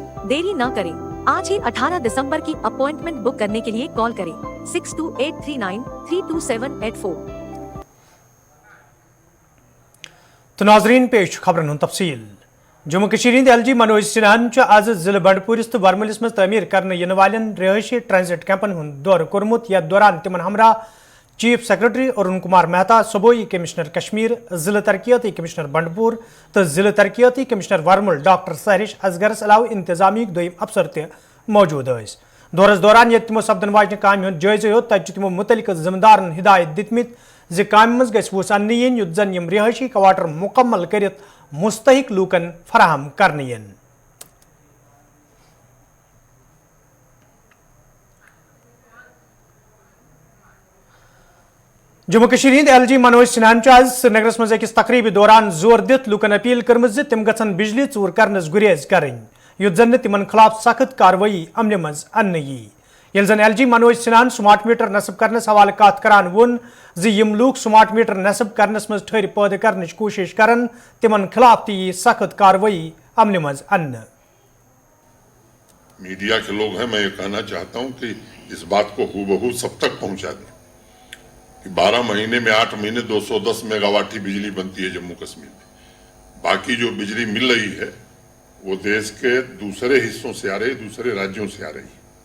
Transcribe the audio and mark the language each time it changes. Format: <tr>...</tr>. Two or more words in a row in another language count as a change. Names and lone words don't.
<hi>देरी न करें, आज ही 18 दिसंबर की अपॉइंटमेंट बुक करने के लिए कॉल करें 6283932784।</hi> <ks>तो नाजरीन पेश खबरन तफसील। जम्मू कश्मीर LG मनोज सिन्हान आज जिले बंडपुरिस तो वर्मलिस में तमीर करने इन वालन रिहायशी ट्रांजिट कैंपन हूं दौर कोर्मुत, यथ दौरान तिमन हमरा</ks> <en>Chief Secretary</en> <ks>अरुण कुमार मेहता, सूबाई कमिश्नर कश्मीर, जिला तरक्याती कमिश्नर बंडपुर तो जिला तरक्याती कमिश्नर वर्मुल डॉक्टर सहरिश असगरस अलाव इंतजामी दोयम अफसर त मौजूद। दौरस दौरान ये तमो सपदन वाजन काम जायजा हो, तब तमो मुतलिक जिम्मेदारन हिदायत दितमित जि काम मज गस वुस अन्य युत जन यम रिहायशी क्वार्टर मुकम्मल करित मुस्तहिक लूकन फराहम करने। जम्मू कश्मीर LG मनोज सिन्हान आज श्रीनगर मज अकिस तकरीब दौरान जोर दित लूकन अपील कर्म तिम गन बिजली चूर करनस गुरेज करें, युत जन तिमन खिलाफ सख्त कार्रवाई अमल मज अन्न यी। ये जन LG मनोज सिन्हान</ks> <en>smart meter</en> <ks>नस्ब करनस हवाले कत करान वोन जी यम लूक</ks> <en>smart meter</en> <ks>नस्ब करनस मज ठहर पैदा करने की कोशिश करन, तिमन खिलाफ ती सख्त कार्रवाई अमल मज अन्न।</ks> <hi>मीडिया के लोग हैं, मैं ये कहना चाहता हूं कि इस बात को हूबहू सब तक पहुंचा दें कि 12 महीने में 8 महीने 210 मेगावाट की बिजली बनती है जम्मू कश्मीर में। बाकी जो बिजली मिल रही है वो देश के दूसरे हिस्सों से आ रही, दूसरे राज्यों से आ रही।</hi>